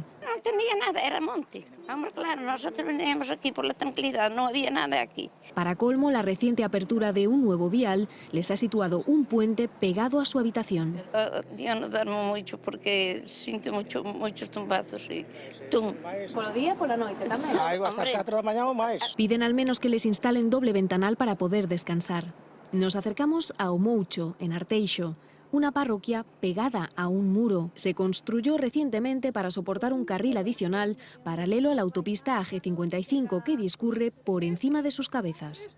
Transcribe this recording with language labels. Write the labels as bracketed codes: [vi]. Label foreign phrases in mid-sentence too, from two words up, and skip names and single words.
[es] No tenía nada, era monte. Hombre, claro, nosotros veníamos aquí por la tranquilidad, no había nada aquí. Para colmo, la reciente apertura de un nuevo vial les ha situado un puente pegado a su habitación. Yo no duermo mucho porque siento muchos tumbazos y tum. [gl] Polo día, pola noite tamén. Hasta as 4 da mañá ou máis. [es] Piden al menos que les instalen doble ventanal para poder descansar. Nos acercamos a Omoucho, en Arteixo, una parroquia pegada a un muro. Se construyó recientemente para soportar un carril adicional paralelo a la autopista AG55 que discurre por encima de sus cabezas.